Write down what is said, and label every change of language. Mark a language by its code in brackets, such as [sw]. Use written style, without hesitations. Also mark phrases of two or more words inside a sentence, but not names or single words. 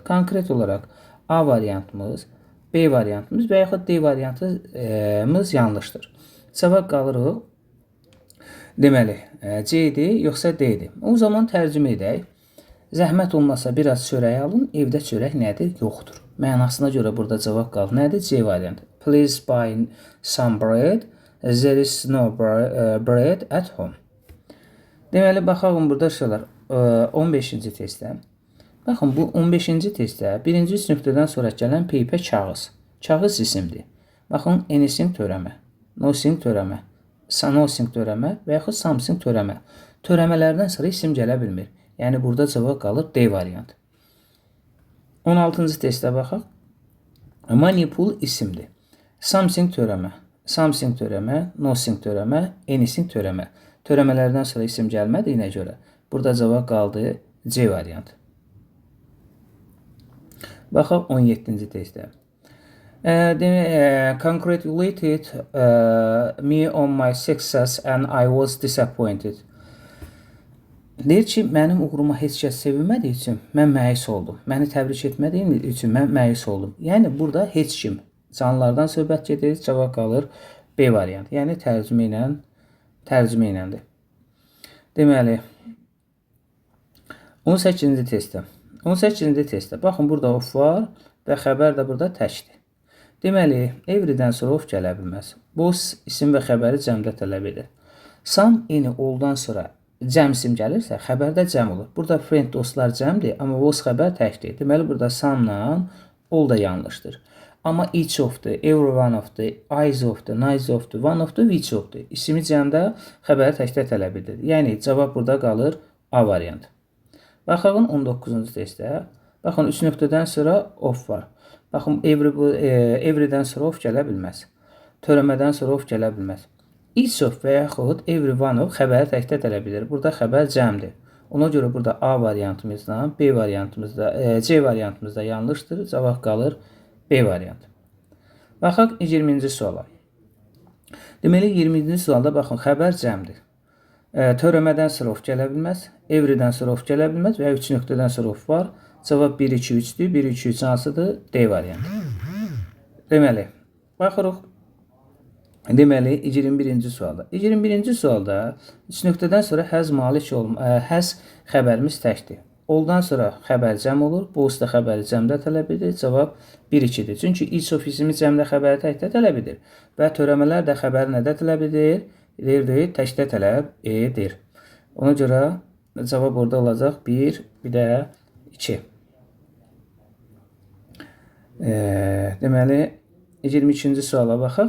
[az] Konkret olaraq A variantımız, B variantımız və yaxud D variantımız yanlışdır. Cavab qalırıq. Deməli, C-dir, yoxsa D-dir. O zaman tərcümə edək. Zəhmət olmasa biraz çörək alın, evdə çörək nədir? Yoxdur. Mənasına görə burada cavab qalır. Nədir? C variantı. [en] Please buy some bread. There is no bread at home. [az] Deməli, baxalım burada şeylər. 15-ci testdə. Baxın, bu 15-ci testdə birinci 3 nöqtədən sonra gələn peypə kağız. Kağız isimdir. Baxın, anything törəmə, nothing törəmə, nothing törəmə və yaxud something törəmə. Törəmələrdən sonra isim gələ bilmir. Yəni, burada cavab qalır D variantı. 16-cı testdə baxaq. Money pul isimdir. Something törəmə, nothing törəmə, anything törəmə. Törəmələrdən sonra isim gəlmədiyinə görə burada cavab qaldı C variantı. Baxaq 17-ci testdə. [en] Congratulated me on my success and I was disappointed. [az] Deyir ki, mənim uğuruma heç kəs sevinmədiyi üçün mən məyus oldum. Məni təbrik etmədiyim üçün mən məyus oldum. Yəni, burada heç kim. Canlılardan söhbət gedir, cavab qalır B variantı. Yəni, tərcümə iləndir. Deməli, 18-ci testdə. 18-ci testdə. Baxın, burada of var və xəbər də burada təkdir. Deməli, everydən sonra of gələ bilməz. Both isim və xəbəri cəmdə tələb edir. [en] Some, any, [az] oldan sonra cəm isim gəlirsə, xəbərdə cəm olur. Burada friend, dostlar cəmdir, amma was xəbər təkdir. Deməli, burada some-la all da yanlışdır. Amma [en] each of- [az] dur, [en] every one of- [az] dur, [en] eyes of- [az] dur, [en] nice of- [az] dur, [en] one of- [az] dur, [en] which of- [az] dur. İsmi cəmdə, xəbəri təkdə tələb edir. Yəni, cavab burada qalır A variantı. Baxın 19-cu testdə. Baxın, 3 nöqtədən sonra of var. Baxın, everydən sonra of gələ bilməz. Törəmədən sonra of gələ bilməz. [en] Each of [az] və yaxud [en] every one of [az] xəbəri təkdə tələb edir. Burada xəbər cəmdir. Ona görə burada A variantımızda, B variantımızda, C variantımızda yanlışdır. Cavab qalır B variantı. Baxaq 20-ci suala. Deməli, 20-ci sualda baxın, xəbər cəmdir. Törəmədən sonra of gələ bilməz, everydən sonra of gələ bilməz və 3 nöqtədən sonra of var. Cavab 1, 2, 3-dür. 1, 2, 3 hansıdır? D variantı. Deməli, baxırıq. Deməli, 21-ci sualda. 21-ci sualda 3 nöqtədən sonra həz xəbərimiz təkdir. Oldan sonra xəbər cəm olur. Both da xəbəri cəmdə tələb edir. Cavab 1, 2-dir. Çünki [en] each of [az] ismi cəmdə xəbəri təkdə tələb edir. Və törəmələr də xəbəri nədə tələb edir? Təkdə tələb edir. Ona görə cavab orada olacaq 1, bir də 2. Deməli, 22-ci suala baxaq.